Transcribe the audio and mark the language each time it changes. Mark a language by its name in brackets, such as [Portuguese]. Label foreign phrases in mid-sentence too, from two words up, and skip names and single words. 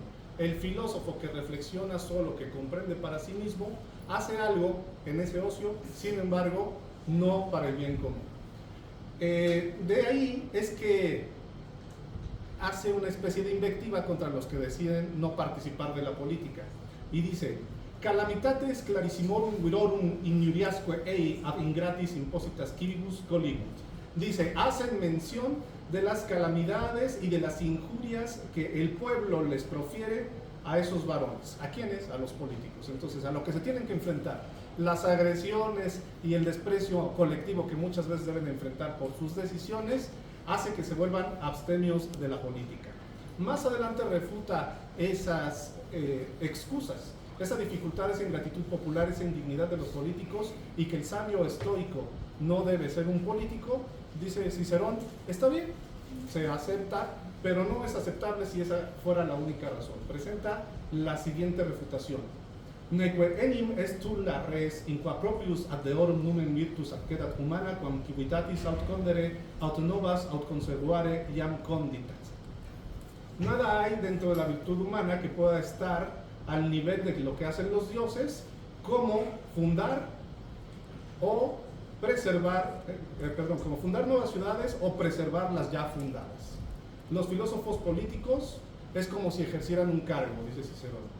[Spanish] El filósofo que reflexiona solo, que comprende para sí mismo, hace algo en ese ocio, sin embargo, no para el bien común. De ahí es que hace una especie de invectiva contra los que deciden no participar de la política. Y dice, [Latin] calamitates clarissimorum virorum injuriasque ei ab ingratis impositas civibus colibunt. [Spanish] Dice, hacen mención de las calamidades y de las injurias que el pueblo les profiere a esos varones. ¿A quiénes? A los políticos. Entonces, a lo que se tienen que enfrentar, las agresiones y el desprecio colectivo que muchas veces deben enfrentar por sus decisiones, hace que se vuelvan abstemios de la política. Más adelante refuta esas excusas, esa dificultad, esa ingratitud popular, esa indignidad de los políticos, y que el sabio estoico no debe ser un político. Dice Cicerón, está bien, se acepta, pero no es aceptable si esa fuera la única razón. Presenta la siguiente refutación. [Latin] Neque enim est la res in qua proprius ad deorum numen virtus accedat humana quam civitatis aut condere aut novas aut conservare iam conditat. [Spanish] Nada hay dentro de la virtud humana que pueda estar al nivel de lo que hacen los dioses, como fundar o preservar, como fundar nuevas ciudades o preservar las ya fundadas. Los filósofos políticos es como si ejercieran un cargo, dice Cicerón.